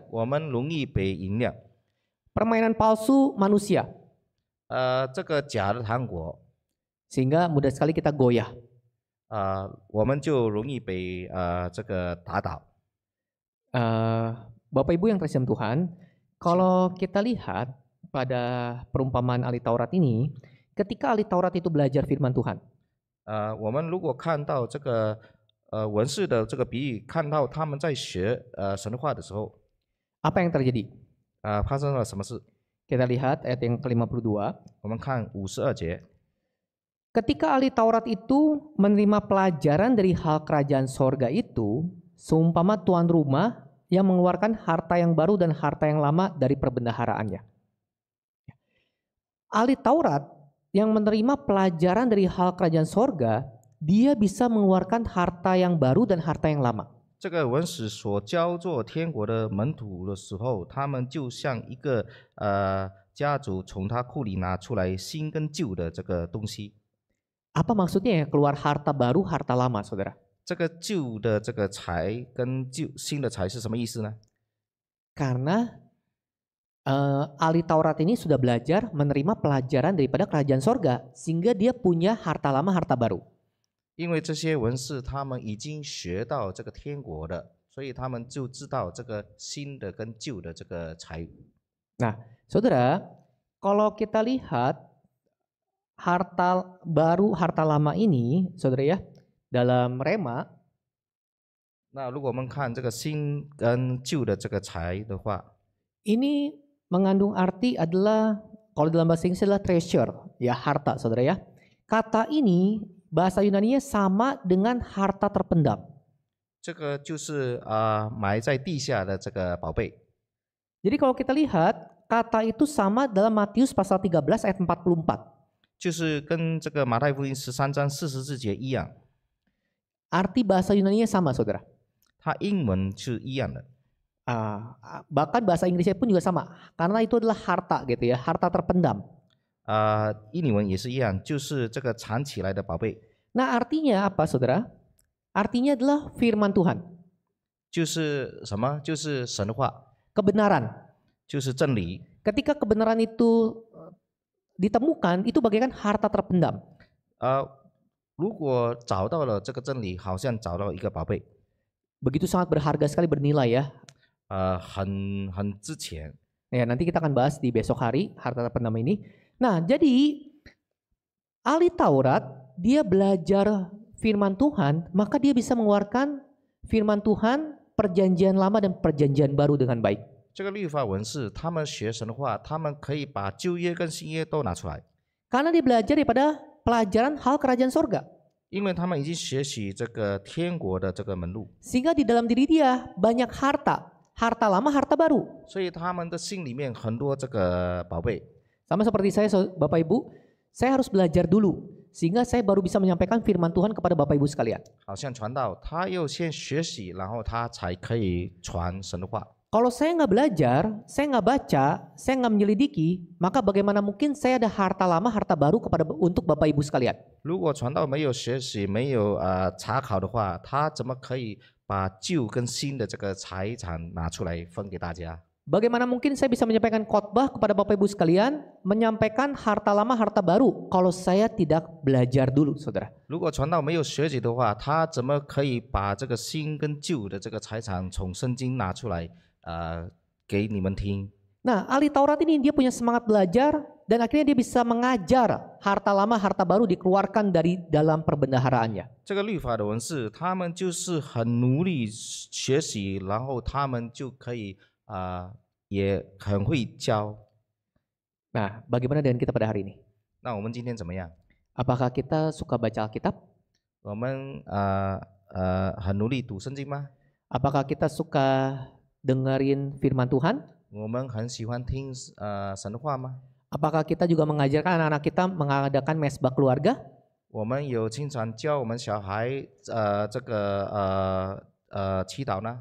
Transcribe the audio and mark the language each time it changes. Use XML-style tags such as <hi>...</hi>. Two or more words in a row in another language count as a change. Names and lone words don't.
<zh>我们容易被引领。</zh> <id>Permainan palsu manusia,</id> <zh>这个假的糖果，</zh> <id>sehingga mudah sekali kita goyah.</id> <zh>我们就容易被这个打倒。</zh> <id>Bapak Ibu yang terkasih dalam Tuhan, kalau kita lihat pada perumpamaan ahli Taurat ini, ketika ahli Taurat itu belajar firman Tuhan,</id> <zh>我们如果看到这个文士的这个比喻，看到他们在学神的话的时候，</zh> <id>apa yang terjadi?</id> <zh>发生了什么事？</zh> <id>Kita lihat ayat yang ke-52.</id> <zh>我们看52节，</zh> <id>Ketika ahli Taurat itu menerima pelajaran dari hal kerajaan sorga itu, seumpama tuan rumah yang mengeluarkan harta yang baru dan harta yang lama dari perbendaharaannya. Ahli Taurat yang menerima pelajaran dari hal kerajaan sorga, dia bisa mengeluarkan harta yang baru dan harta yang lama.</id> <zh>这个文士所教做天国的门徒的时候，他们就像一个家族从他库里拿出来新跟旧的这个东西。</zh> <id>Apa maksudnya ya keluar harta baru, harta lama, saudara?</id> <zh>这个旧的这个财跟新的财是什么意思呢？</zh> <id>Karena ahli Taurat ini sudah belajar menerima pelajaran daripada kerajaan sorga, sehingga dia punya harta lama, harta baru.</id> <zh>因为这些文士他们已经学到这个天国的，所以他们就知道这个新的跟旧的这个财。</zh> <id>Nah, saudara, kalau kita lihat harta baru, harta lama ini, saudara ya, dalam Rema,</id> <zh>那如果我们看这个新跟旧的这个财的话，</zh> <id>ini mengandung arti adalah, kalau dalam bahasa Inggris adalah treasure, ya harta, saudara ya. Kata ini bahasa Yunani-nya sama dengan harta terpendam.</id> <zh>这个就是埋在地下的这个宝贝。</zh> <id>Jadi kalau kita lihat, kata itu sama dalam Matius pasal 13 ayat 44.</id> <zh>就是跟这个马太福音13章44节一样，</zh> <id>Arti bahasa Yunani-nya sama, saudara.</id> <zh>它英文是一样的。</zh> <id>Bahkan bahasa Inggrisnya pun juga sama, karena itu adalah harta gitu ya, harta terpendam.</id> <zh>印尼文也是一样，就是这个藏起来的宝贝，</zh> <id>Nah, artinya apa, saudara? Artinya adalah firman Tuhan,</id> <zh>就是什么？就是神的话，</zh> <id>kebenaran.</id> <zh>就是真理。</zh> <id>Ketika kebenaran itu ditemukan, itu bagaikan harta terpendam.</id> <zh>如果找到了这个真理，好像找到一个宝贝，</zh> <id>Begitu sangat berharga sekali, bernilai ya.</id> <zh>很值钱。</zh> <id>Ya, nanti kita akan bahas di besok hari harta terpendam ini. Nah, jadi ahli Taurat, dia belajar firman Tuhan, maka dia bisa mengeluarkan firman Tuhan, perjanjian lama dan perjanjian baru dengan baik.</id> <zh>这个律法文士他们学神的话，他们可以把旧约跟新约都拿出来，</zh> <id>Karena dia belajar daripada pelajaran hal kerajaan sorga.</id> <zh>因为他们已经学习这个天国的这个门路，</zh> <id>Sehingga di dalam diri dia banyak harta, harta lama, harta baru.</id> <zh>所以他们的心里面很多这个宝贝。</zh> <id>Sama seperti saya, Bapak Ibu, saya harus belajar dulu sehingga saya baru bisa menyampaikan firman Tuhan kepada Bapak Ibu sekalian.</id> <zh>好像传道，他又先学习，然后他才可以传神的话。</zh> <id>Kalau saya nggak belajar, saya nggak baca, saya nggak menyelidiki, maka bagaimana mungkin saya ada harta lama, harta baru untuk Bapak Ibu sekalian?</id> <zh>如果传道没有学习，没有查考的话，他怎么可以把旧跟新的这个财产拿出来分给大家？</zh> <id>Bagaimana mungkin saya bisa menyampaikan khotbah kepada Bapak Ibu sekalian, menyampaikan harta lama, harta baru, kalau saya tidak belajar dulu, saudara?</id> <zh>如果传道没有学习的话，他怎么可以把这个新跟旧的这个财产从圣经拿出来给你们听？</zh> <id>Nah, ahli Taurat ini dia punya semangat belajar, dan akhirnya dia bisa mengajar harta lama, harta baru dikeluarkan dari dalam perbendaharaannya.</id> <zh>这个律法的文士，他们就是很努力学习，然后他们就可以也很会教。</zh> <id>Nah, bagaimana dengan kita pada hari ini?</id> <zh>那我们今天怎么样？</zh> <id>Apakah kita suka baca Alkitab?</id> <zh>我们很努力读圣经吗？</zh> <id>Apakah kita suka dengerin firman Tuhan?</id> <zh>我们很喜欢听神的话吗？</zh> <id>Apakah kita juga mengajarkan anak-anak kita mengadakan mesbah keluarga?</id> <zh>我们有经常教我们小孩这个祈祷呢？</zh>